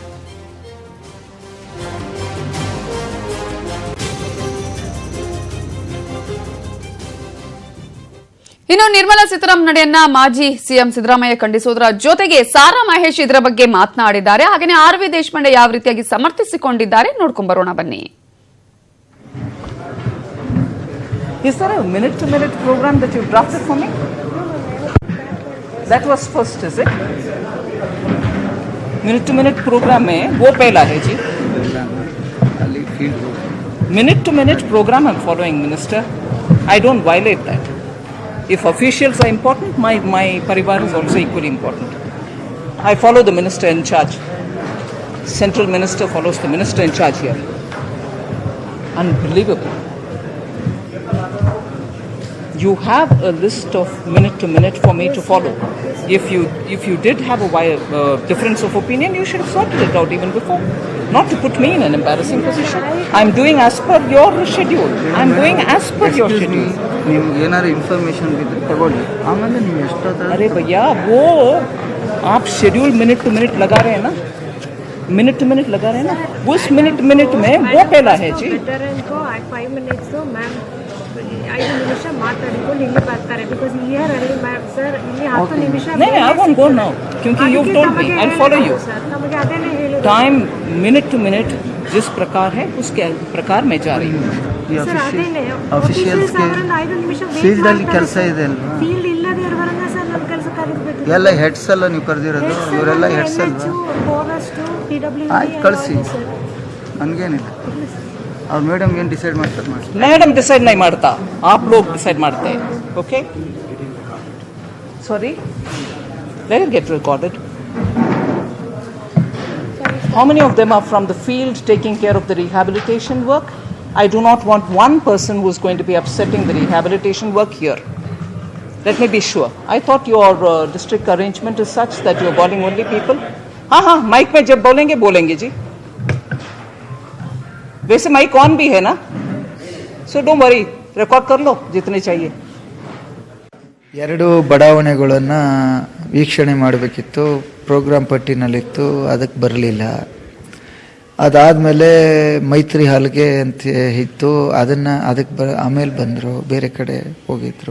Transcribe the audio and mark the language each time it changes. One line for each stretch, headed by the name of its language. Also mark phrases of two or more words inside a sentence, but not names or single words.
Kannada: ಇನ್ನು ನಿರ್ಮಲಾ ಸೀತಾರಾಮನ್ ನಡೆಯನ್ನ ಮಾಜಿ ಸಿಎಂ ಸಿದ್ದರಾಮಯ್ಯ ಖಂಡಿಸುವುದರ ಜೊತೆಗೆ ಸಾರಾ ಮಹೇಶ್ ಇದರ ಬಗ್ಗೆ ಮಾತನಾಡಿದ್ದಾರೆ. ಹಾಗೆಯೇ ಆರ್ ವಿ ದೇಶಪಾಂಡೆ ಯಾವ ರೀತಿಯಾಗಿ ಸಮರ್ಥಿಸಿಕೊಂಡಿದ್ದಾರೆ ನೋಡ್ಕೊಂಡು ಬರೋಣ ಬನ್ನಿ.
English: Is there a minute-to-minute program that you drafted for me? That was first, is it? Minute-to-minute program
Hindi: में वो पहला है जी.
English: Minute-to-minute program I'm following, Minister. I don't violate that. If officials are important, my parivar is also equally important. I follow the minister in charge. Central minister follows the minister in charge here. Unbelievable. You have a list of minute to minute for me to follow. If you did have a difference of opinion, you should have sorted it out even before. Not to put me in an embarrassing position. I'm doing as per your schedule. I'm doing as per your schedule.
Kannada: ನೀವು ಏನಾದ್ರು ಇನ್ಫಾರ್ಮೇಶನ್ ಬಿದ್ದರೆ ತಗೊಳ್ಳಿ, ಆಮೇಲೆ ನೀವು ಎಷ್ಟೊತ್ತಾದ್ರೆ.
Hindi: अरे भैया वो आप
English: schedule minute to minute
Hindi: लगा रहे हैं ना,
English: minute to minute
Hindi: लगा रहे हैं ना, उस मिनट में वो पहला है जी.
English: 5 minutes ma'am
Kannada: 5 ನಿಮಿಷ ಮಾತಾಡಿಕೊಂಡು ಇಲ್ಲಿ ಬರ್ತಾರೆ.
English: because here
Kannada: ಅಲ್ಲಿ
English: ma'am sir
Kannada: ಇಲ್ಲಿ 10 ನಿಮಿಷ
English: नहीं I won't go now क्योंकि you told me I'll follow you.
Kannada: ನಮಗೆ ಅದೇನೇ ಹೇಳಿದ್ರು
English: time minute to minute
Hindi: जिस प्रकार है उसके प्रकार मैं जा रही हूँ.
Kannada: ಸರ್ ಅದೇನೇ ಅಫಿಷಿಯಲ್ಸ್ಗೆ 5 ನಿಮಿಷ ಫೀಲ್ಡ್ ಅಲ್ಲಿ ಕೆಲಸ ಇದೆ ಅಲ್ವಾ? ಫೀಲ್ಡ್ ಇಲ್ಲದೆ ಇರುವವರನ್ನ ಸರ್ ನಮ್ಮ ಕೆಲಸಕ್ಕಾಗಿರ್ಬೇಕು. ಎಲ್ಲ ಹೆಡ್ಸ್ ಅಲ್ಲ ನೀವು ಕರೆದಿರೋದು, ಇವರೆಲ್ಲ ಹೆಡ್ಸ್ ಅಲ್ವಾ? ಆಯ್ತು ಕಳಿಸಿ, ನನಗೇನಿಲ್ಲ. ಅವ್ರು ಮೇಡಮ್ ಏನು ಡಿಸೈಡ್ ಮಾಡ್ತಾರೆ ಮಾಡಿ.
Hindi: मैडम डिसाइड नहीं मारता, आप लोग डिसाइड मारते हैं.
English: okay sorry, let it get recorded. How many of them are from the field taking care of the rehabilitation work? I do not want one person who is going to be upsetting the rehabilitation work here. Let me be sure. I thought your district arrangement is such that you are calling only people.
Hindi: हाँ माइक में जब बोलेंगे जी. वैसे
English: mic on
Hindi: भी है ना,
English: so don't worry,
Hindi: रिकॉर्ड कर लो जितने चाहिए.
Kannada: ಎರಡು ಬಡಾವಣೆಗಳನ್ನು ವೀಕ್ಷಣೆ ಮಾಡಬೇಕಿತ್ತು, ಪ್ರೋಗ್ರಾಮ್ ಪಟ್ಟಿನಲ್ಲಿತ್ತು, ಅದಕ್ಕೆ ಬರಲಿಲ್ಲ. ಅದಾದಮೇಲೆ ಮೈತ್ರಿ ಹಾಲ್ಗೆ ಅಂತ ಇತ್ತು, ಅದಕ್ಕೆ ಆಮೇಲೆ ಬಂದರು, ಬೇರೆ ಕಡೆ ಹೋಗಿದ್ರು.